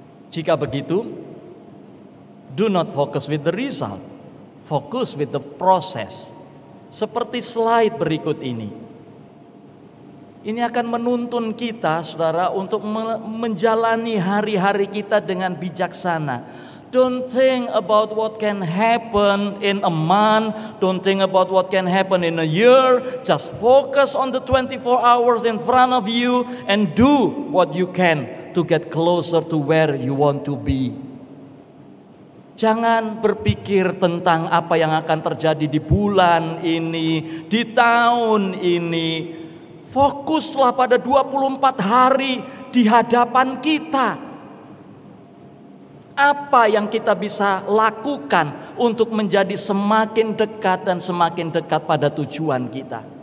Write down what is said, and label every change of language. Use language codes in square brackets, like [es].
[id] Jika begitu, [en] do not focus with the result, focus with the process. [id] Seperti slide berikut ini. Ini akan menuntun kita, saudara, untuk menjalani hari-hari kita dengan bijaksana. [en] Don't think about what can happen in a month. Don't think about what can happen in a year. Just focus on the 24 hours in front of you and do what you can to get closer to where you want to be. [id] Jangan berpikir tentang apa yang akan terjadi di bulan ini, di tahun ini. Fokuslah pada 24 hari di hadapan kita. Apa yang kita bisa lakukan untuk menjadi semakin dekat dan semakin dekat pada tujuan kita.